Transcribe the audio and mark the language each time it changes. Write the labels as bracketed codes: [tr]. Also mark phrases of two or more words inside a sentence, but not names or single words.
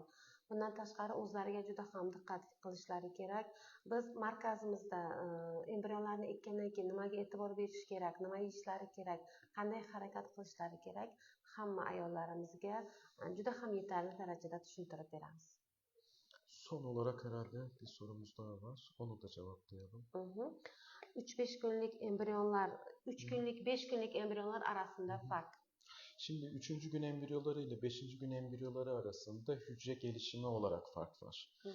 [uz] Bundan tashqari o'zlariga juda ham diqqat qilishlari kerak. Biz markazimizda embrionlarni ekkandan keyin nimaga e'tibor berish kerak, nima yeyishlari kerak, qanday harakat qilishlari kerak, hamma ayollarimizga juda ham yetarli darajada tushuntirib beramiz. [tr] Son olarak herhalde bir sorumuz daha var. Onu da cevaplayalım. 3-5 günlük embriyonlar, 3 günlük 5 günlük embriyonlar arasında fark. Şimdi 3. gün embriyoları ile 5. gün embriyoları arasında hücre gelişimi olarak fark var.